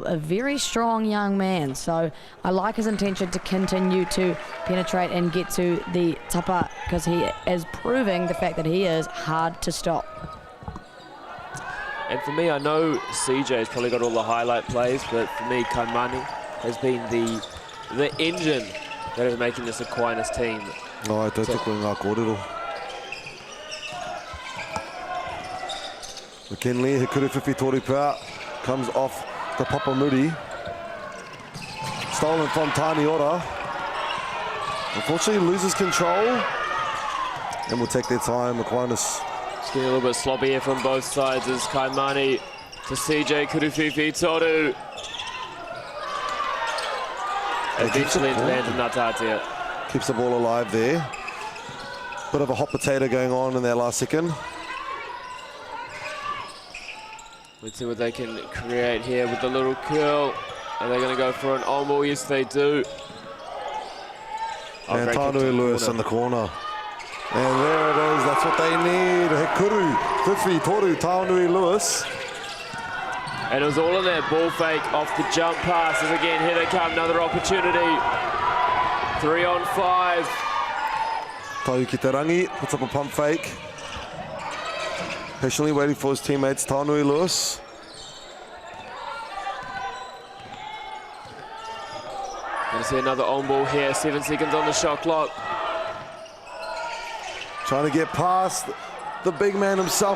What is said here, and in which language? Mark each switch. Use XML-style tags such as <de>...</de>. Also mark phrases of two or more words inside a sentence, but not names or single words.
<en>A very strong young man, so I like his intention to continue to penetrate and get to the tapa, because he is proving the fact that he is hard to stop. And for me, I know CJ's probably got all the highlight plays, but for me, Kaimani has been the engine that is making this Aquinas team. No, I don't think we're</en> <mi>ngā kōrero. McKinley, he kuru whiwhi tōru pā,</mi> <en>comes off the Papamuri. Stolen from Tani Ora. Unfortunately, loses control. And will take their time, Aquinas. It's getting a little bit sloppy here from both sides as Kaimani to CJ</en> <mi>kuru whiwhi tōru.</mi> <en>Eventually into the hands of Ngātatea. Keeps the ball alive there. Bit of a hot potato going on in that last second. Let's see what they can create here with the little curl. Are they going to go for an on ball? Yes, they do. And Tānui Lewis in the corner. And there it is, that's what they need.</en> <mi>He kuru whiwhi tōru Tānui Lewis.</mi> <en>And it was all in that ball fake off the jump passes. Again, here they come, another opportunity. 3 on 5. Tau ki te rangi, puts up a pump fake. Patiently waiting for his teammates, Tānui Lewis. Going to see another on ball here, 7 seconds on the shot clock. Trying to get past the big man himself.</en>